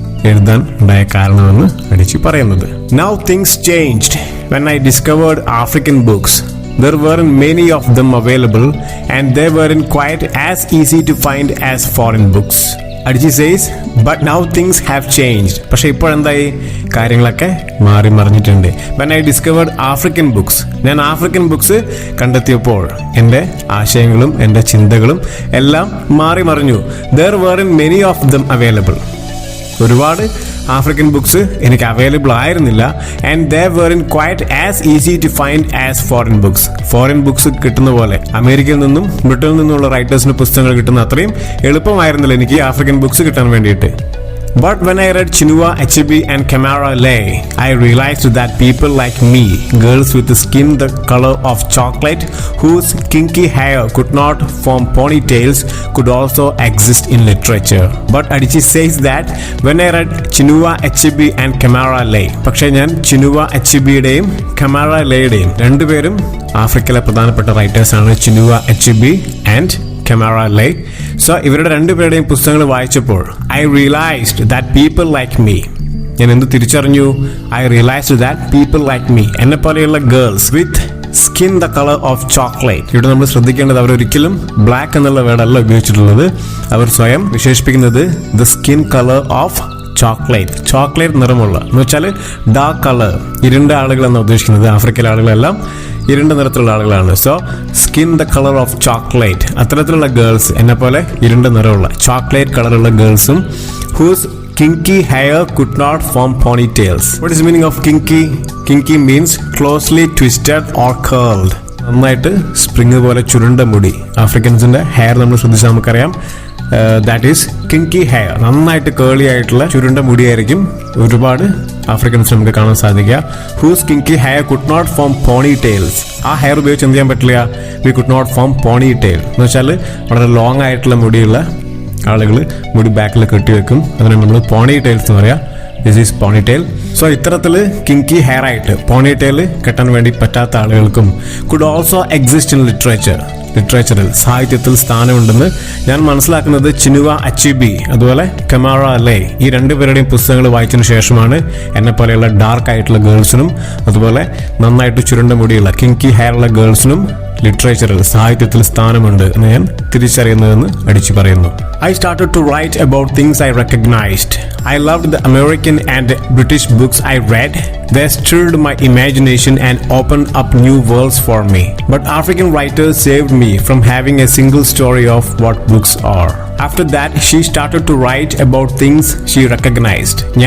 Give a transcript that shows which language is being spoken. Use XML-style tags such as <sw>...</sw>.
<ml>എഴുതാൻ ഉണ്ടായ കാരണമെന്ന് അടിച്ചു പറയുന്നത്.</ml> <en>Now things changed when I discovered African books. There weren't many of them available and they weren't quite as easy to find as foreign books. Adichie says, but now things have changed.</en> <ml>പക്ഷെ ഇപ്പോഴെന്തായി, കാര്യങ്ങളൊക്കെ മാറി മറിഞ്ഞിട്ടുണ്ട്.</ml> <en>When I discovered African books,</en> <ml>ഞാൻ African books കണ്ടെത്തിയപ്പോൾ എൻ്റെ ആശയങ്ങളും എൻ്റെ ചിന്തകളും എല്ലാം മാറി മറിഞ്ഞു.</ml> <en>There weren't many of them available.</en> <ml>ഒരുപാട് ആഫ്രിക്കൻ ബുക്സ് എനിക്ക് അവൈലബിൾ ആയിരുന്നില്ല.</ml> <en>And they weren't quite as easy to find as foreign books.</en> <ml>Foreign books കിട്ടുന്ന പോലെ, അമേരിക്കയിൽ നിന്നും ബ്രിട്ടനിൽ നിന്നുള്ള റൈറ്റേഴ്സിന് പുസ്തകങ്ങൾ കിട്ടുന്ന അത്രയും എളുപ്പമായിരുന്നില്ല എനിക്ക് ആഫ്രിക്കൻ ബുക്സ് കിട്ടാൻ വേണ്ടിയിട്ട്.</ml> <en>But when I read Chinua Achebe and Kamara Lay, I realized that people like me, girls with skin the color of chocolate, whose kinky hair could not form ponytails, could also exist in literature. But Adichie says that when I read Chinua Achebe and Kamara Lay,</en> <ml>പക്ഷേ ഞാൻ Chinua അച്ചിബിയുടെയും Kamara ലേയുടെയും രണ്ടുപേരും ആഫ്രിക്കയിലെ പ്രധാനപ്പെട്ട റൈറ്റേഴ്സാണ്, Chinua അച്ചിബി and Kamara Leh. So ഇവരുടെ രണ്ടുപേരുടെയും പുസ്തകങ്ങൾ വായിച്ചപ്പോൾ</ml> <en>I realised that people like me,</en> <ml>ഞാൻ എന്ത് തിരിച്ചറിഞ്ഞു,</ml> <en>I realised that people like me,</en> <ml>എന്നെ പോലെയുള്ള</ml> <en>Girls with skin the colour of chocolate.</en> <ml>ഇവിടെ നമ്മൾ ശ്രദ്ധിക്കേണ്ടത്, അവരൊരിക്കലും ബ്ലാക്ക് എന്നുള്ള വേർഡല്ല ഉപയോഗിച്ചിട്ടുള്ളത്. അവർ സ്വയം വിശേഷിപ്പിക്കുന്നത്</ml> <en>the skin colour of chocolate</en> <ml>നിറമുള്ള, എന്ന് വെച്ചാൽ ഡാർക്ക് കളർ, ഇരുണ്ട ആളുകളെന്നാണ് ഉദ്ദേശിക്കുന്നത്. ആഫ്രിക്കയിലെ ആളുകളെല്ലാം ഇരുണ്ട നിറത്തിലുള്ള ആളുകളാണ്.</ml> <en>so skin the colour of chocolate,</en> <ml>അത്തരത്തിലുള്ള ഗേൾസ്, എന്നെ പോലെ ഇരുണ്ട നിറമുള്ള ചോക്ലേറ്റ് കളറുള്ള ഗേൾസും,</ml> <en>Whose kinky hair could not form ponytails. What is the meaning of kinky? Kinky means closely twisted or curled.</en> <ml>നന്നായിട്ട് സ്പ്രിങ് പോലെ ചുരുണ്ട മുടി. ആഫ്രിക്കൻസിന്റെ ഹെയർ നമ്മൾ ശ്രദ്ധിച്ചാൽ നമുക്കറിയാം,</ml> <en>That is kinky hair.</en> <ml>നന്നായിട്ട് കേളി ആയിട്ടുള്ള ചുരുണ്ട മുടിയായിരിക്കും ഒരുപാട് ആഫ്രിക്കൻസ് നമുക്ക് കാണാൻ സാധിക്കുക.</ml> <en>Whose kinky hair could not form ponytails.</en> <ml>ആ ഹെയർ ഉപയോഗിച്ച് എന്ത് ചെയ്യാൻ പറ്റില്ല,</ml> <en>we could not form ponytail</en> <ml>എന്ന് വെച്ചാൽ വളരെ ലോങ് ആയിട്ടുള്ള മുടിയുള്ള ആളുകൾ മുടി ബാക്കിൽ കെട്ടിവെക്കും, അതിനെ നമ്മൾ പോണി ടെയിൽസ് എന്ന് പറയാം.</ml> <en>This is ponytail.</en> <ml>സോ ഇത്തരത്തിൽ കിങ്കി ഹെയർ ആയിട്ട് പോണി ടെയിൽ കെട്ടാൻ വേണ്ടി പറ്റാത്ത ആളുകൾക്കും</ml> <en>could also exist in</en> <ml>ലിറ്ററേച്ചറിൽ, സാഹിത്യത്തിൽ സ്ഥാനമുണ്ടെന്ന് ഞാൻ മനസ്സിലാക്കുന്നത് ചിനുവ അച്ചിബി അതുപോലെ കമാറ ലേ ഈ രണ്ടുപേരുടെയും പുസ്തകങ്ങൾ വായിച്ചതിന് ശേഷമാണ് എന്നെ പോലെയുള്ള ഡാർക്ക് ആയിട്ടുള്ള ഗേൾസിനും അതുപോലെ നന്നായിട്ട് ചുരുണ്ട മുടിയുള്ള കിങ്കി ഹെയറുള്ള ഗേൾസിനും ലിറ്ററേച്ചറിൽ, സാഹിത്യത്തിൽ സ്ഥാനമുണ്ട് എന്ന് ഞാൻ തിരിച്ചറിയുന്നതെന്ന് അടിച്ചു പറയുന്നു.</ml> <en>I started to write about things I recognized. I loved the American and British books I read. They stirred my imagination and opened up new worlds for me. But African writers saved me from having a single story of what books are. After that, she started to write about things she recognized.</en>